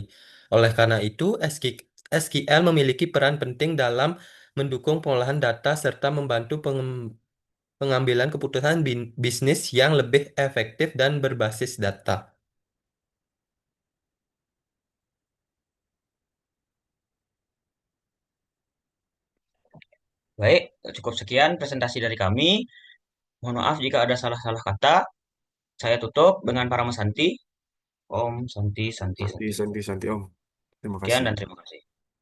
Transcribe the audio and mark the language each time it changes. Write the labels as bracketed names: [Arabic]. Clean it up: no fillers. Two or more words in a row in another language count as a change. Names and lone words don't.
[Indonesian] Oleh karena itu, SQL memiliki peran penting dalam mendukung pengolahan data serta membantu pengambilan keputusan bisnis yang lebih efektif dan berbasis data. Baik, cukup sekian presentasi dari kami. Mohon maaf jika ada salah-salah kata. Saya tutup dengan Parama Santi. [Sanskrit] Om Santi Santi Santi, Santi. Santi, Santi, Om. [Indonesian] Terima Sekian kasih. dan terima kasih.